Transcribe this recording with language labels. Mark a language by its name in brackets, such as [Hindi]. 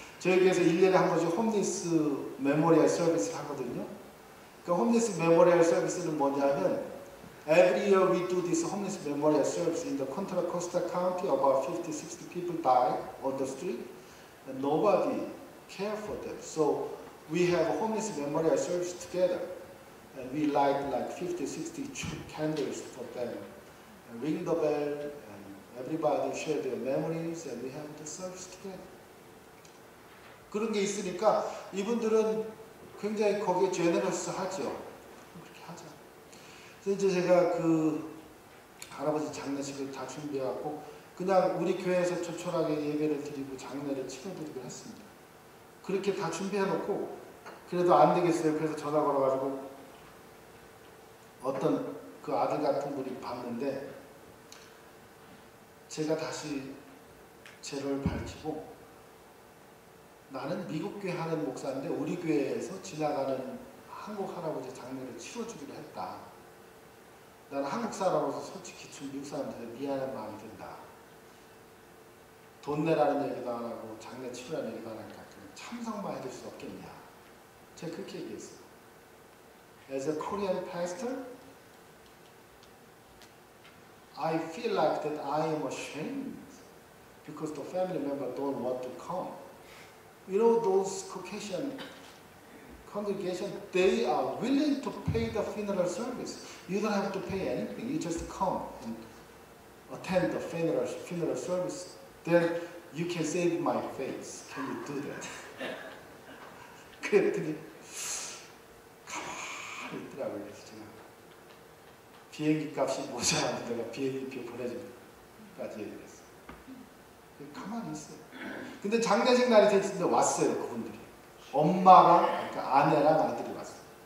[Korean] 저희 교회에서 1년에 한 번씩 홈리스 메모리얼 서비스를 하거든요. 그 홈리스 메모리얼 서비스는 뭐냐면 [English] every year we do this homeless memorial service in the Contra Costa County. About 50, 60 people die on the street and nobody care for them. So we have a homeless memorial service together and we light like 50, 60 candles for them and ring the bell and everybody share their memories and we have the service together. [Korean] 그런 게 있으니까 이분들은 굉장히 거기에 제너러스 하죠. 그렇게 하자. 그래서 이제 제가 그 할아버지 장례식을 다 준비해갖고 그냥 우리 교회에서 조촐하게 예배를 드리고 장례를 치러드리고 했습니다. 그렇게 다 준비해놓고 그래도 안 되겠어요. 그래서 전화 걸어가지고 어떤 그 아들 같은 분이 봤는데 제가 다시 죄를 밝히고 나는 미국 교회 하는 목사인데 우리 교회에서 지나가는 한국 할아버지 장례를 치러주기로 했다. 나는 한국 사람으로서 솔직히 미국 사람들한테 미안한 마음이 든다. 돈 내라는 얘기도 안 하고 장례 치르라는 얘기도 안 하니까 참석만 해줄 수 없겠냐. 제가 그렇게 얘기했어요. [English] As a Korean pastor, I feel like that I am ashamed because the family member don't want to come. You know, those Caucasian congregation, they are willing to pay the funeral service. You don't have to pay anything. You just come and attend the funeral service. Then you can save my face. Can you do that? [Korean] 그랬더니 가만히 있더라고요. 그래서 제가 비행기 값이 모자라는데 내가 비행기표 보내준까지 얘기했어요. 가만히 있어요. 근데 장례식 날이 됐는데 왔어요. 그분들이. 엄마랑 그러니까 아내랑 아들이 왔어요.